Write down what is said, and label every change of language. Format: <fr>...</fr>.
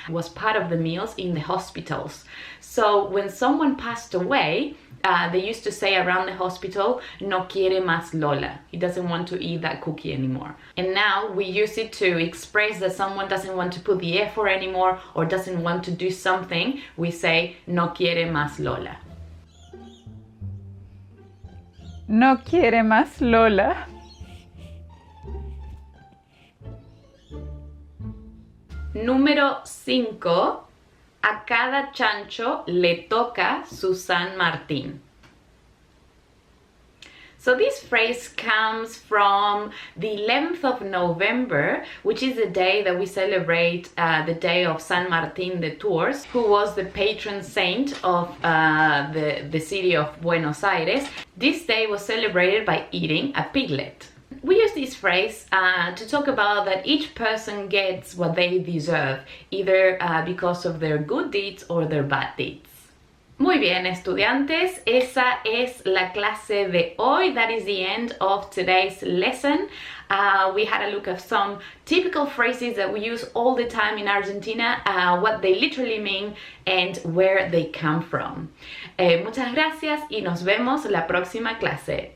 <en>It was part of the meals in the hospitals. So when someone passed away, they used to say around the hospital,</en> <es>no quiere más Lola.</es> <en>He doesn't want to eat that cookie anymore. And now we use it to express that someone doesn't want to put the effort anymore or doesn't want to do something. We say,</en> <es>no quiere más Lola. No quiere más Lola. Número 5. A cada chancho le toca su San Martín.</es> <en>So this phrase comes from the 11th of November, which is the day that we celebrate the day of San Martín de Tours, who was the patron saint of the city of Buenos Aires. This day was celebrated by eating a piglet. We use this phrase to talk about that each person gets what they deserve, either because of their good deeds or their bad deeds.</en> <es>Muy bien, estudiantes, esa es la clase de hoy.</es> <en>That is the end of today's lesson. We had a look at some typical phrases that we use all the time in Argentina, what they literally mean and where they come from.</en> <es>Muchas gracias y nos vemos la próxima clase.</es>